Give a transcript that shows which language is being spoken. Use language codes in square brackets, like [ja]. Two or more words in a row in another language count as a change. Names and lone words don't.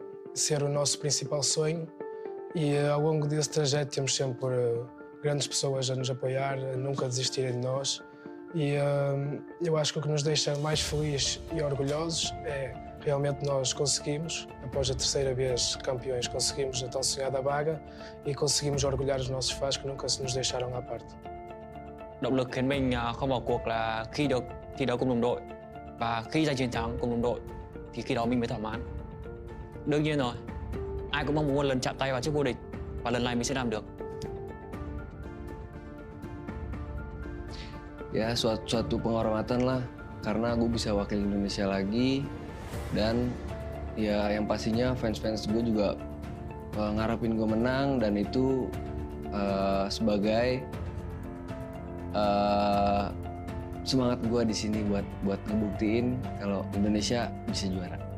[pt] o nosso principal sonho e ao longo desse trajeto temos sempre grandes pessoas a nos apoiar, a nunca desistirem de nós e eu acho que o que nos deixa mais felizes e orgulhosos é realmente nós conseguimos, após a terceira vez campeões, conseguimos a tão sonhada vaga e conseguimos orgulhar os nossos fãs que nunca nos deixaram à parte. [vi] Động lực khiến mình không bỏ cuộc là khi được thi đấu cùng đồng đội và khi giành chiến thắng cùng đồng đội thì khi đó mình mới thỏa mãn. Đương nhiên rồi, ai cũng mong muốn một lần chạm tay vào chiếc vô địch và lần này mình sẽ làm được. [id] Ya suatu penghormatan lah karena gue bisa wakil Indonesia lagi dan ya yang pastinya fans-fans gue juga ngarepin gue menang dan itu sebagai semangat gue di sini buat ngebuktiin kalau Indonesia bisa juara.